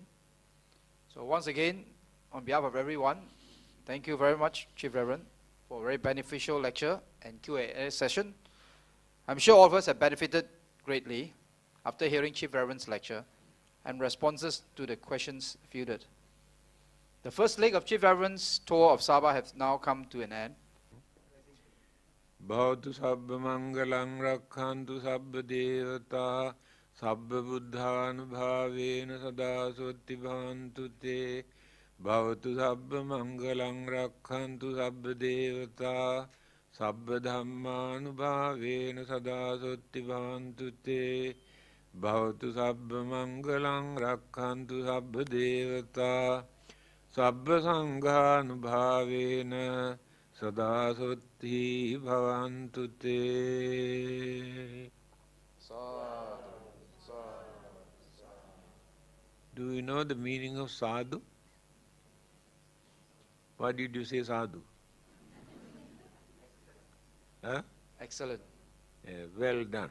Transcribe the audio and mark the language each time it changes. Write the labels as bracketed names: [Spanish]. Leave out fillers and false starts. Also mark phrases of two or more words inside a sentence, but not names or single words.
[English] So once again, on behalf of everyone, thank you very much, Chief Reverend, for a very beneficial lecture and Q&A session. I'm sure all of us have benefited greatly after hearing Chief Reverend's lecture and responses to the questions fielded. The first leg of Chief Reverend's tour of Sabah has now come to an end. [Pali] Bhavatu sabba mangalang rakhantu sabba devata sabba buddhanubhavena sada sotti bhavantu te. Bhavatu sabba mangalang rakhantu sabba devata sabba dhammanubhavena sada sotti bhavantu te. Bhavatu sabba mangalang rakhantu sabba devata sabba sanghanubhavena sada sotti bhavantu te. [English] Do you know the meaning of sadhu? Why did you say sadhu? Huh? Excellent. Well done.